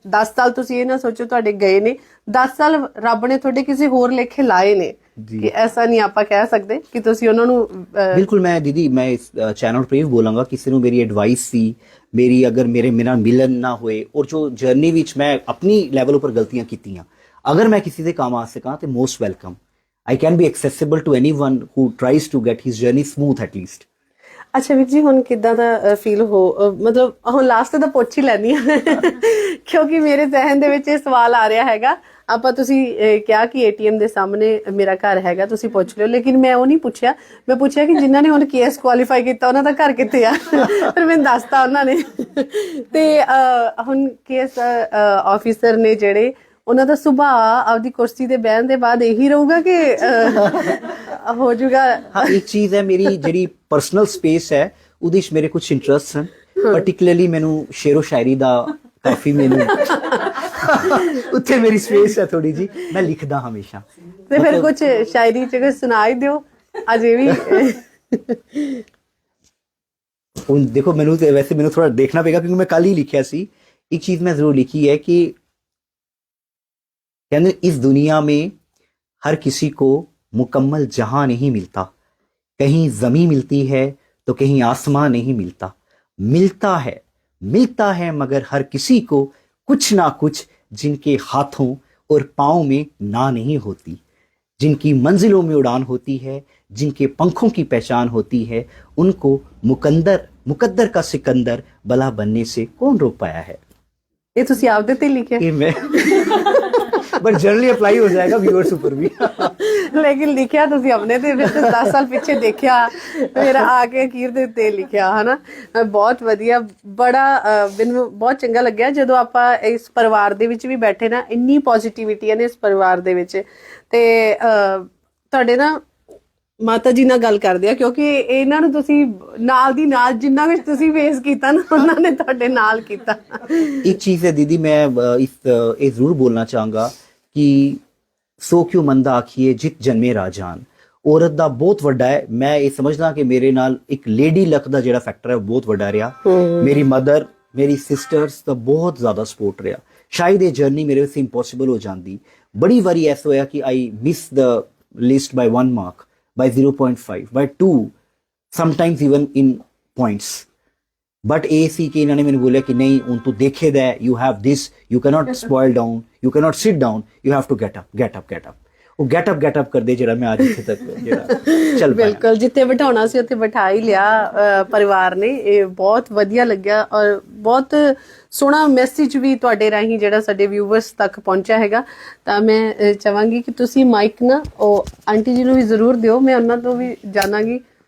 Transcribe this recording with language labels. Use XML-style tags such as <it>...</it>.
<pa>10 ਸਾਲ ਤੁਸੀਂ ਇਹ ਨਾ ਸੋਚੋ ਤੁਹਾਡੇ ਗਏ ਨੇ, 10 ਸਾਲ ਰੱਬ ਨੇ ਤੁਹਾਡੇ ਕਿਸੇ ਹੋਰ ਲੇਖੇ ਲਾਏ ਨੇ ਕਿ ਐਸਾ ਨਹੀਂ ਆਪਾਂ ਕਹਿ ਸਕਦੇ ਕਿ ਤੁਸੀਂ ਉਹਨਾਂ ਨੂੰ ਬਿਲਕੁਲ। ਮੈਂ ਦੀਦੀ ਮੈਂ ਇਸ ਚੈਨਲ ਤੇ ਵੀ ਬੋਲਾਂਗਾ, ਕਿਸੇ ਨੂੰ ਮੇਰੀ ਐਡਵਾਈਸ ਸੀ, ਮੇਰੀ ਅਗਰ ਮੇਰੇ ਨਾਲ ਮਿਲਨ ਨਾ ਹੋਏ ਔਰ ਜੋ ਜਰਨੀ ਵਿੱਚ ਮੈਂ ਆਪਣੀ ਲੈਵਲ ਉੱਪਰ ਗਲਤੀਆਂ ਕੀਤੀਆਂ, ਅਗਰ ਮੈਂ ਕਿਸੇ ਦੇ ਕੰਮ ਆ ਸਕਾਂ ਤੇ most welcome.</pa> <en>I can be accessible to anyone who tries to get his journey smooth at least.</en> <pa>ਅੱਛਾ ਵੀਰ ਜੀ, ਹੁਣ ਕਿੱਦਾਂ ਦਾ ਫੀਲ ਮਤਲਬ ਹੁਣ ਲਾਸਟ ਦਾ ਪੁੱਛ ਹੀ ਲੈਣੀ ਆ ਕਿਉਂਕਿ ਮੇਰੇ ਜ਼ਿਹਨ ਦੇ ਵਿੱਚ ਇਹ ਸਵਾਲ ਆ ਰਿਹਾ ਹੈਗਾ। ਆਪਾਂ ਤੁਸੀਂ ਕਿਹਾ ਕਿ ਏਟੀਐਮ ਦੇ ਸਾਹਮਣੇ ਮੇਰਾ ਘਰ ਹੈਗਾ, ਤੁਸੀਂ ਪੁੱਛ ਲਿਓ, ਲੇਕਿਨ ਮੈਂ ਉਹ ਨਹੀਂ ਪੁੱਛਿਆ। ਮੈਂ ਪੁੱਛਿਆ ਕਿ ਜਿਨ੍ਹਾਂ ਨੇ ਹੁਣ ਕੇਐਸ ਕੁਆਲੀਫਾਈ ਕੀਤਾ ਉਹਨਾਂ ਦਾ ਘਰ ਕਿੱਥੇ ਆ ਫਿਰ ਮੈਨੂੰ ਦੱਸਤਾ ਉਹਨਾਂ ਨੇ। ਤੇ ਹੁਣ ਕੇਐਸ ਆਫੀਸਰ ਨੇ ਜਿਹੜੇ, ਉਹਨਾਂ ਦਾ ਸੁਭਾਅ ਆਪਦੀ ਕੁਰਸੀ ਤੇ ਬਹਿਣ ਦੇ ਬਾਅਦ ਇਹੀ ਰਹੂਗਾ ਕਿ ਹੋ ਜਾਊਗਾ? ਹਾਂ, ਇੱਕ ਚੀਜ਼ ਹੈ, ਮੇਰੀ ਜਿਹੜੀ ਪਰਸਨਲ ਸਪੇਸ ਹੈ ਉਹਦੇ ਵਿੱਚ ਮੇਰੇ ਕੁਝ ਇੰਟਰਸਟ ਹਨ। ਪਾਰਟਿਕੂਲਰਲੀ ਮੈਨੂੰ ਸ਼ੇਰੋ ਸ਼ਾਇਰੀ ਦਾ ਕਾਫੀ ਮੈਨੂੰ ਉੱਥੇ ਮੇਰੀ ਸਪੇਸ ਹੈ ਥੋੜੀ ਜੀ, ਮੈਂ ਲਿਖਦਾ ਹਮੇਸ਼ਾ। ਤੇ ਫਿਰ ਕੁਝ ਸ਼ਾਇਰੀ ਚ ਸੁਣਾ ਹੀ ਦਿਓ ਅਜੇ ਵੀ। ਹੁਣ ਦੇਖੋ, ਮੈਨੂੰ ਵੈਸੇ ਮੈਨੂੰ ਥੋੜਾ ਦੇਖਣਾ ਪਏਗਾ ਕਿਉਂਕਿ ਮੈਂ ਕੱਲ ਹੀ ਲਿਖਿਆ ਸੀ। ਇੱਕ ਚੀਜ਼ ਮੈਂ</pa> <hi>ਜ਼रूर लिखी है कि कहते इस दुनिया में हर किसी को मुकम्मल जहां नहीं मिलता, कहीं जमीन मिलती है तो कहीं आसमां नहीं मिलता, मिलता है मगर हर किसी को कुछ ना कुछ जिनके हाथों और पाँव में ना नहीं होती, जिनकी मंजिलों में उड़ान होती है, जिनके पंखों की पहचान होती है, उनको मुकद्दर का सिकंदर भला बनने से कौन रोक पाया है।</hi> <pa>ये ਤੁਸੀਂ ਆਪਦੇ ਤੇ ਲਿਖਿਆ?</pa> <hi>ये मैं बट जनरली अप्लाई हो जाएगा व्यूअर्स ऊपर भी।</hi> <pa>ਲੇਕਿਨ ਲਿਖਿਆ ਤੁਸੀਂ ਆਪਣੇ ਤੇ, ਫਿਰ 10 ਸਾਲ ਪਿੱਛੇ ਦੇਖਿਆ, ਫਿਰ ਆ ਕੇ ਅਖੀਰ ਦੇ ਉੱਤੇ ਲਿਖਿਆ, ਹਨਾ। ਬਹੁਤ ਵਧੀਆ, ਬੜਾ ਮੈਨੂੰ ਬਹੁਤ ਚੰਗਾ ਲੱਗਿਆ ਜਦੋਂ ਆਪਾਂ ਇਸ ਪਰਿਵਾਰ ਦੇ ਵਿੱਚ ਵੀ ਬੈਠੇ ਨਾ, ਇੰਨੀ ਪੋਜ਼ਿਟਿਵਿਟੀ ਹੈ ਨਾ ਇਸ ਪਰਿਵਾਰ ਦੇ ਵਿੱਚ। ਤੇ ਤੁਹਾਡੇ ਨਾ ਮਾਤਾ ਜੀ ਨਾਲ ਗੱਲ ਕਰਦੇ ਆ, ਕਿਉਂਕਿ ਇਹਨਾਂ ਨੂੰ ਤੁਸੀਂ ਨਾਲ ਦੀ ਨਾਲ ਜਿੰਨਾ ਕੁਝ ਤੁਸੀਂ ਫੇਸ ਕੀਤਾ ਨਾ, ਉਹਨਾਂ ਨੇ ਤੁਹਾਡੇ ਨਾਲ ਕੀਤਾ।</pa> <hi>एक चीज है दीदी, मैं ये जरूर बोलना चाहूंगा कि</hi> <pa>सो क्यों मंदा आखिए जित जन्मे राजान,</pa> <hi>औरत</hi> <pa>ਦਾ ਬਹੁਤ ਵੱਡਾ ਹੈ। ਮੈਂ ਇਹ ਸਮਝਦਾ ਕਿ ਮੇਰੇ ਨਾਲ ਇੱਕ ਲੇਡੀ ਲੱਕ ਦਾ ਜਿਹੜਾ ਫੈਕਟਰ ਹੈ ਬਹੁਤ ਵੱਡਾ ਰਿਹਾ। ਮੇਰੀ ਮਦਰ, ਮੇਰੀ ਸਿਸਟਰਸ ਦਾ ਬਹੁਤ ਜ਼ਿਆਦਾ ਸਪੋਰਟ ਰਿਹਾ। ਸ਼ਾਇਦ ਇਹ ਜਰਨੀ ਮੇਰੇ ਵਾਸਤੇ ਇੰਪੋਸੀਬਲ ਹੋ ਜਾਂਦੀ। ਬੜੀ ਵਾਰੀ ਐਸਾ ਹੋਇਆ ਕਿ</pa> <en>I miss the list by 1 mark, by 0.5, by 2, sometimes even in points. But</en> <pa>ਇਹ ਸੀ ਕਿ ਇਹਨਾਂ ਨੇ ਮੈਨੂੰ ਬੋਲਿਆ ਕਿ ਨਹੀਂ, ਹੁਣ ਤੂੰ ਦੇਖੇਦਾ,</pa> <en>you have this, you cannot spoil down, you cannot sit down, you have to get up.</en> <pa>ਉਹ get up ਕਰਦੇ ਜਿਹੜਾ ਮੈਂ ਅੱਜ ਇੱਥੇ ਤੱਕ ਜਿਹੜਾ ਚੱਲ ਪਾਇਆ। ਬਿਲਕੁਲ, ਜਿੱਥੇ ਬਿਠਾਉਣਾ ਸੀ ਉੱਥੇ ਬਿਠਾ ਹੀ ਲਿਆ ਪਰਿਵਾਰ ਨੇ। ਇਹ ਬਹੁਤ ਵਧੀਆ ਲੱਗਿਆ ਔਰ ਬਹੁਤ ਸੋਹਣਾ ਮੈਸੇਜ ਵੀ ਤੁਹਾਡੇ ਰਾਹੀਂ ਜਿਹੜਾ ਸਾਡੇ ਵਿਊਵਰਸ ਤੱਕ ਪਹੁੰਚਿਆ ਹੈਗਾ। ਤਾਂ ਮੈਂ ਚਾਹਾਂਗੀ ਕਿ ਤੁਸੀਂ ਮਾਈਕ ਨਾ ਉਹ ਆਂਟੀ ਜੀ ਨੂੰ ਵੀ ਜ਼ਰੂਰ ਦਿਓ, ਮੈਂ ਉਹਨਾਂ ਤੋਂ ਵੀ ਜਾਣਾਂਗੀ।</pa>